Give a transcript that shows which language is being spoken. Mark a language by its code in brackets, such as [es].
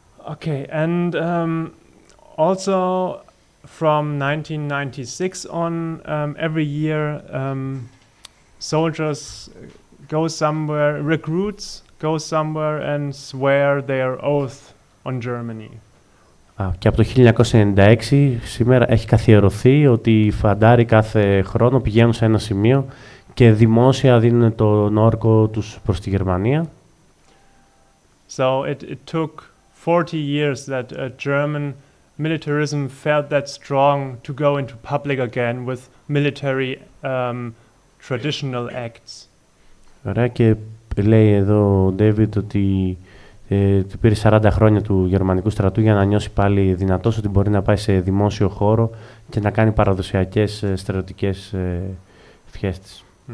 [en] Okay, and also from 1996 on, every year soldiers go somewhere, recruits go somewhere and swear their oath on Germany. [el] Και από το 1996 σήμερα έχει καθιερωθεί ότι οι φαντάροι κάθε χρόνο πηγαίνουν σε ένα σημείο και δημόσια δίνουν τον όρκο τους προς τη Γερμανία. [en] So it took 40 years that German militarism felt that strong to go into public again with military traditional acts. [el] Ωραία, και λέει εδώ ο Ντέιβιντ ότι πήρε 40 χρόνια του γερμανικού στρατού για να νιώσει πάλι δυνατός ότι μπορεί να πάει σε δημόσιο χώρο και να κάνει παραδοσιακές στρατιωτικές φιέστες.